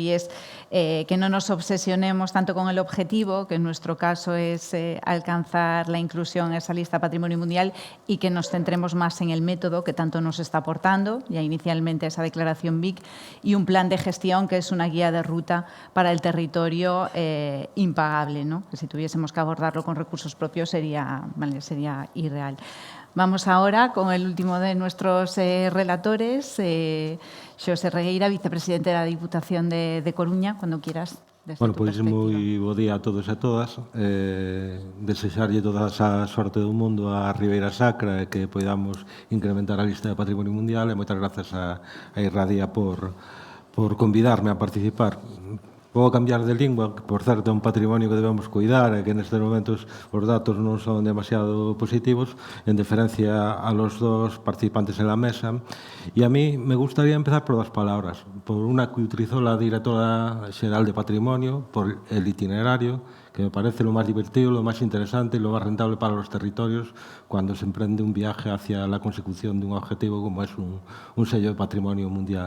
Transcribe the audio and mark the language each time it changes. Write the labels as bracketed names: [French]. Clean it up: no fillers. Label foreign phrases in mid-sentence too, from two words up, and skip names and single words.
[Spanish] Y es que no nos obsesionemos tanto con el objetivo, que en nuestro caso es alcanzar la inclusión en esa lista Patrimonio Mundial, y que nos centremos más en el método que tanto nos está aportando, ya inicialmente esa declaración BIC, y un plan de gestión que es una guía de ruta para el territorio impagable, ¿no? Que si tuviésemos que abordarlo con recursos propios sería irreal. Vamos ahora con el último de nuestros relatores, Xosé Regueira, vicepresidente de la Diputación de Coruña, cuando quieras. Bueno, [Galician] pois moi bo día a todos e a todas. Desexarlle toda a sorte do mundo a Ribeira Sacra e que podamos incrementar a lista de Patrimonio Mundial, e moitas grazas a Irradia por convidarme a participar. Vou cambiar de lingua, que por certo é un patrimonio que debemos cuidar e que nestes momentos os datos non son demasiado positivos, [Spanish] en deferencia a los dos participantes en la mesa. E a mí me gustaría empezar por dos palabras. Por una que utilizó la directora xeral de Patrimonio, por el itinerario, que me parece lo más divertido, lo más interesante y lo más rentable para los territorios cuando se emprende un viaje hacia la consecución de un objetivo como es un sello de patrimonio mundial.